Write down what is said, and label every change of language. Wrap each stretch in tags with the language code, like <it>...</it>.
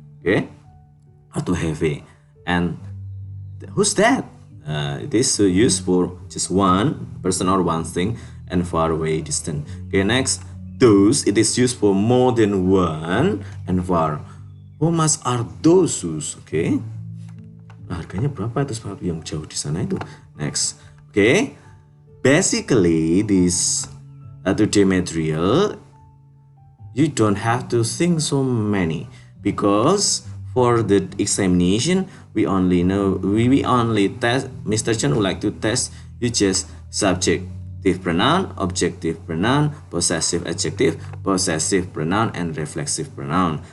<en>Okay, are too heavy. And who's that? It is used for just one person or one thing and far away distant. Okay, next. Those, it is used for more than one and far. How much are those shoes? Okay.</en> <id>Nah, harganya berapa itu sepatu yang jauh di sana itu?</id> <en>Next. Okay. Basically, this today material, you don't have to think so many because for the examination, we only test. Mr. Chen would like to test you just subjective pronoun, objective pronoun, possessive adjective, possessive pronoun, and reflexive pronoun.</en>